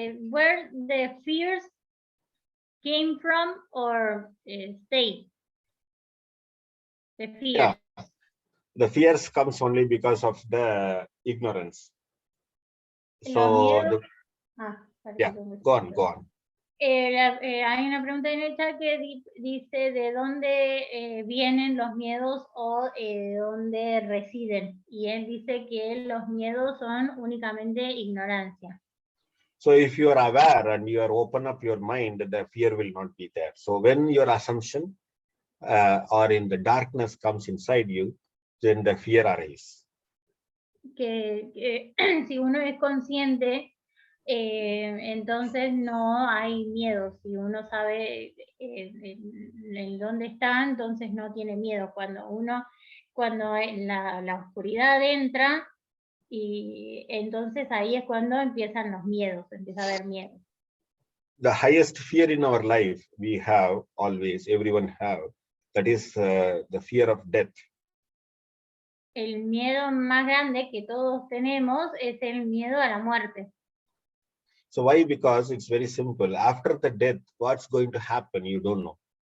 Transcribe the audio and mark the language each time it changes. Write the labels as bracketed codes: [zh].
[en] Where the fears came from or stayed? The fears. Yeah. The fears comes only because of the ignorance. So, yeah, go on. [es] Hay una pregunta en el chat que dice de dónde vienen los miedos o dónde residen. Y él dice que los miedos son únicamente ignorancia. [en] So if you are aware and you are open up your mind, the fear will not be there. So when your assumption or in the darkness comes inside you, then the fear arises. [es] Que si uno es consciente, entonces no hay miedo. Si uno sabe en dónde está, entonces no tiene miedo. Cuando la oscuridad entra, y entonces ahí es cuando empiezan los miedos, empieza a haber miedo. [en] The highest fear in our life we have always, everyone have, that is the fear of death. [es] El miedo más grande que todos tenemos es el miedo a la muerte. [en] So why? Because it's very simple. After the death, what's going to happen, you don't know.